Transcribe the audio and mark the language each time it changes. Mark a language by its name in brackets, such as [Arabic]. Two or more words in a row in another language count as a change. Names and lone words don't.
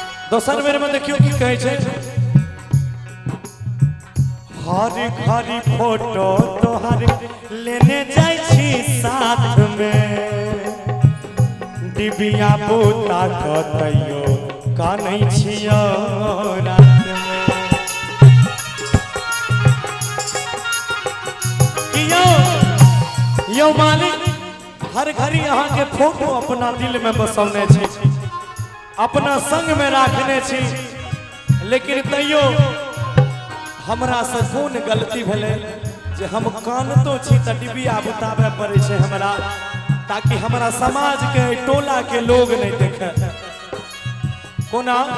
[Maithili] दोसर बेर में देखियो की कहे छे हरी हरी फोटो तोहर लेने जाय छी साथ में डिबिया पुता कतयो कानै छियो रात में कियो यो मालिक हर घड़ी यहाँ के फोटो अपना दिल में बसौने छी अपना संग में राखने छी लेकिन तैयो हमरा से कोन गलती भेले जे हम कानतो छी त डिबिया बुताबे पड़े छे हमरा ताकि हमारा समाज के टोला के लोग नहीं देखे कोना